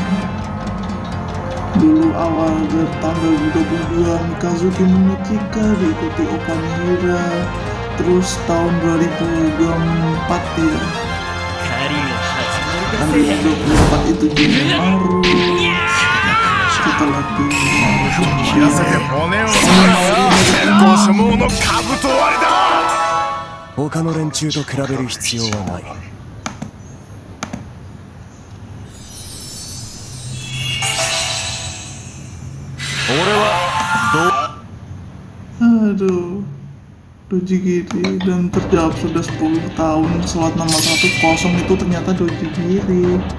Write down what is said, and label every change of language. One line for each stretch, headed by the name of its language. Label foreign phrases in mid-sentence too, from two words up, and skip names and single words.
Indonesian: Dulu awal tanggal 22 Mikazuki Momochika diikuti Okamihira. Terus tahun 2024 ya, kan 2024 itu Junimaru. Setelah Junimaru
Japanese: 他の連中と比べる必要はない。
Indonesian: Aduh, Dojigiri, dan terjawab sudah 10 tahun slot nomor 1 kosong itu ternyata Dojigiri.